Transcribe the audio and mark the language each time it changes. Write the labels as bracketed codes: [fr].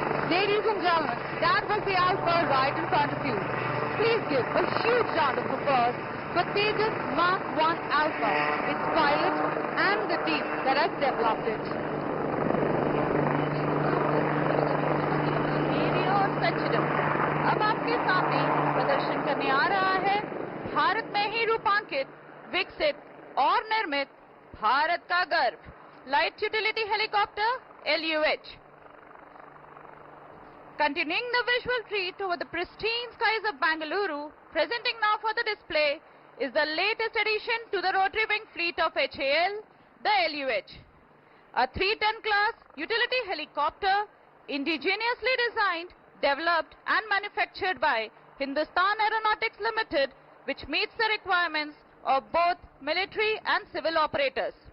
[en] Ladies and gentlemen, that was the Alpha right in front of you. Please give a huge round of applause for Tejas Mark 1 Alpha, its pilot and the team that has developed it. [hi] मेरी और सचिदम, अब आपके सामने प्रदर्शन करने आ रहा है भारत में ही रूपांकित, विकसित और निर्मित भारत का गर्व light utility helicopter LUH. [en] Continuing the visual treat over the pristine skies of Bangalore, presenting now for the display is the latest addition to the rotary wing fleet of HAL, the LUH. A 3-ton class utility helicopter indigenously designed, developed and manufactured by Hindustan Aeronautics Limited, which meets the requirements of both military and civil operators.